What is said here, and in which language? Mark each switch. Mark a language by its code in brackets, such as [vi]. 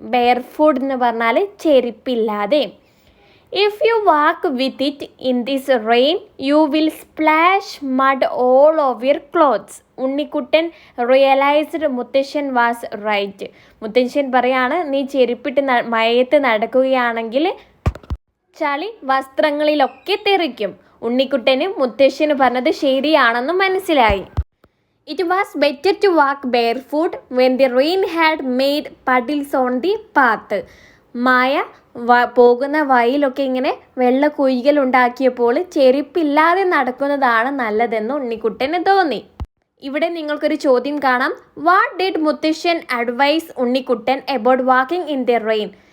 [en] barefoot [ml] എന്ന് പറഞ്ഞാൽ ചെരുപ്പില്ലാതെ. [en] If you walk with it in this rain you will splash mud all of your clothes. Unnikkuttan realised muthashan was right. [ml] മുത്തശ്ശൻ പറയാണ്, നീ ചെരുപ്പിട്ട് മഴയത്ത് നടക്കുകയാണെങ്കിൽ ചളി വസ്ത്രങ്ങളിലൊക്കെ തെറിക്കും. ഉണ്ണിക്കുട്ടന് മുത്തശ്ശന് പറഞ്ഞത് ശരിയാണെന്ന് മനസ്സിലായി. [en] It was better to walk barefoot when the rain had made puddles on the path. [ml] മായ പോകുന്ന വഴിയിലൊക്കെ ഇങ്ങനെ വെള്ള കുഴികൾ ഉണ്ടാക്കിയപ്പോൾ ചെരുപ്പില്ലാതെ നടക്കുന്നതാണ് നല്ലതെന്ന് ഉണ്ണിക്കുട്ടന് തോന്നി. ഇവിടെ നിങ്ങൾക്കൊരു ചോദ്യം കാണാം. [en] What did muthashan advise Unnikkuttan about walking in the rain.